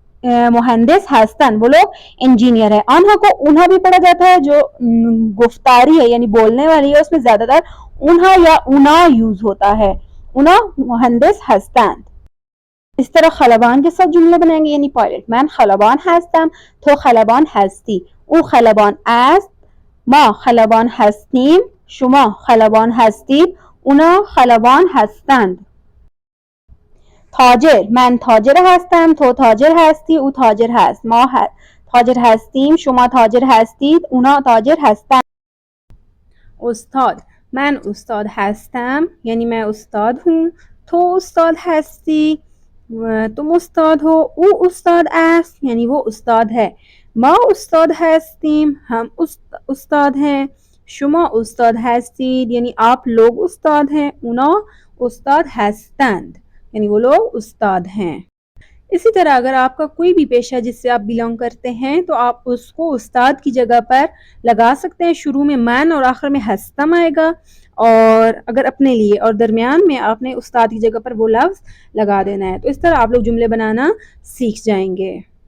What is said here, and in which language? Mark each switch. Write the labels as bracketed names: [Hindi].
[Persian] مهندس هستن، [Urdu] وہ لوگ انجینئر ہے. آنها کو اونها بھی پڑھا جاتا ہے، جو گفتاری ہے یعنی بولنے والی ہے اس میں زیادہ تر اونها یا اونا یوز ہوتا ہے. [Persian] اونا مهندس هستند. [Urdu] اس طرح خلبان کے ساتھ جملے بنائیں گے، یعنی پائلٹ. [Persian] من خلبان هستم، تو خلبان هستی. او خلبان است، ما خلبان هستیم، شما خلبان هستید، اونا خلبان هستند. تاجر، من تاجر هستم، تو تاجر هستی، او تاجر هست. ما تاجر هستیم، شما تاجر هستید، اونا تاجر هستند. استاد، من استاد هستم یعنی [Urdu] میں استاد ہوں، [Persian] تو استاد هستی، [Urdu] تم استاد ہو، [Persian] او استاد است یعنی [Urdu] وہ استاد ہے. [Persian] ما استاد هستیم، [Urdu] ہم استاد ہیں. [Persian] شما استاد هستید [Urdu] یعنی آپ لوگ استاد ہیں. [Persian] اونا استاد هستند [Urdu] یعنی وہ لوگ استاد ہیں. اسی طرح اگر آپ کا کوئی بھی پیشہ جس سے آپ بیلانگ کرتے ہیں تو آپ اس کو استاد کی جگہ پر لگا سکتے ہیں. شروع میں من اور آخر میں ہستم آئے گا، اور اگر اپنے لیے، اور درمیان میں آپ نے استاد کی جگہ پر وہ لفظ لگا دینا ہے. تو اس طرح آپ لوگ جملے بنانا سیکھ جائیں گے.